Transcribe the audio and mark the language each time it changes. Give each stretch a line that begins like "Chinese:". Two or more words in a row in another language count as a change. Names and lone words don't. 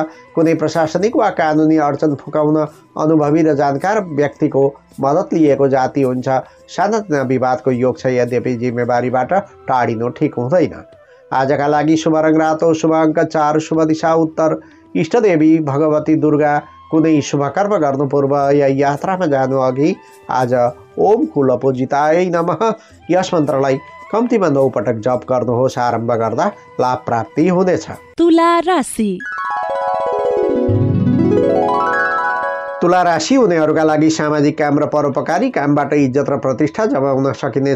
Nepali: कुनै प्रशासनिक वा कानुनी अडचन फुकाउन अनुभवी र जानकार व्यक्तिको मद्दत लिएको जाति हुन्छ। सानातिना विवादको योग छ। यद्यपि जिम्मेवारीबाट टाढिनु ठिक हुँदैन। आजका लागि शुभ रङ रातो, शुभ अङ्क 4, शुभ दिशा उत्तर, इष्टदेवी भगवती दुर्गा। कुनै शुभ कर्म गर्नु पूर्व या यात्रामा जानु अघि आज
Sanskrit: ओम कुलपूजितायै नमः
Nepali: यस मन्त्रलाई कम्तीमा 9 पटक जप गर्नुहोस्। आरम्भ गर्दा लाभ प्राप्ति हुनेछ। तुला राशि। तुला राशि हुनेहरूका लागि सामाजिक काम र परोपकारी कामबाट इज्जत र प्रतिष्ठा जमाउन सकिनेछ।